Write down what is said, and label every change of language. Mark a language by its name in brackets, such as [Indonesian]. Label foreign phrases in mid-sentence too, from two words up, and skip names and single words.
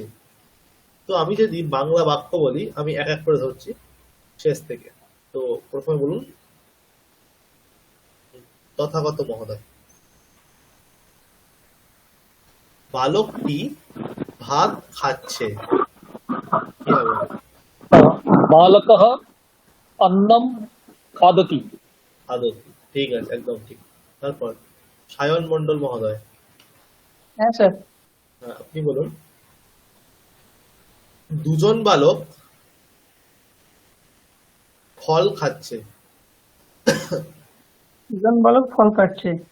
[Bangla] তো আমি যদি বাংলা বাক্য বলি, আমি এক এক করে ধরছি শেষ থেকে। তো প্রথমে বলুন তথাগত মহোদয়। বালকটি ভাত খাচ্ছে, কি হবে? [Sanskrit] बालकः अन्नं खादति। [Bangla] খাদতি, ঠিক আছে, একদম ঠিক। তারপর সায়ন মণ্ডল মহোদয়। হ্যাঁ স্যার। হ্যাঁ, আপনি বলুন দুজন বালক ফল খাচ্ছে। দুজন বালক ফল কাটছে।